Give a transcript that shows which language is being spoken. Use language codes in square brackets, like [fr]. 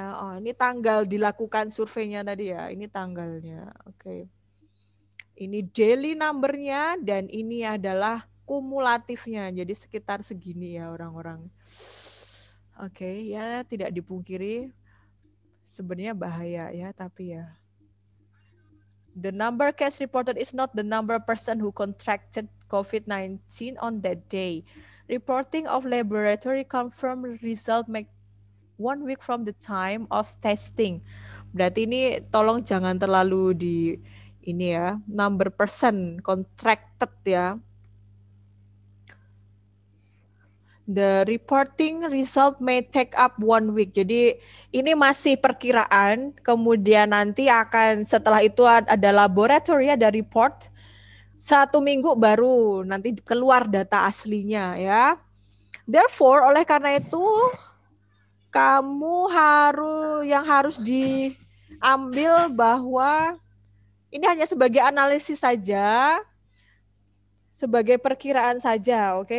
[id] Oh, ini tanggal dilakukan surveinya tadi ya. Ini tanggalnya. Oke. Ini daily number-nya dan ini adalah kumulatifnya. Jadi sekitar segini ya orang-orang. Oke, ya tidak dipungkiri sebenarnya bahaya ya, tapi ya. [en] The number case reported is not the number person who contracted COVID-19 on that day. Reporting of laboratory confirmed result make 1 week from the time of testing. [id] Berarti ini tolong jangan terlalu ini ya, [en] number person contracted [id] ya. [en] The reporting result may take up 1 week. [id] Jadi ini masih perkiraan, kemudian nanti akan setelah itu ada laboratory, ada report. 1 minggu baru nanti keluar data aslinya ya. Therefore, oleh karena itu kamu harus diambil bahwa ini hanya sebagai analisis saja, sebagai perkiraan saja, oke?